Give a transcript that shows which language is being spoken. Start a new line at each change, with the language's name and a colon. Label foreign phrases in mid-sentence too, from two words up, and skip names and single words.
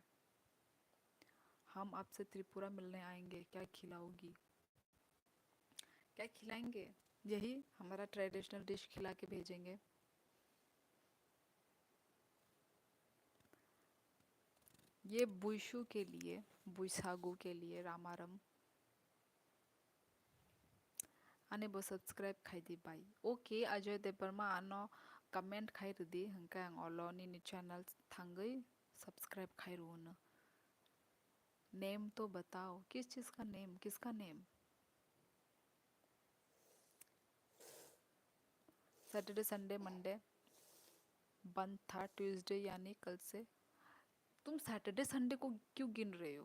Hindi: हम आपसे त्रिपुरा मिलने आएंगे, क्या खिलाओगी? क्या खिलाएंगे? यही हमारा
English: traditional dish
Hindi: खिला के भेजेंगे। ये बुइशु के लिए, बुइसागु के लिए रामारम।
Kok Borok: Anebo subscribe khai di bai. Okay, Ajay Deparma ano comment khai di hangka ang oloni ni channel thangai subscribe khai रू।
Hindi: नेम तो बताओ, किस चीज़ का नेम, किसका नेम?
English: Saturday Sunday Monday
Hindi: बंद था, ट्यूसडे यानी कल से। तुम
English: Saturday Sunday
Hindi: को क्यों गिन रहे हो?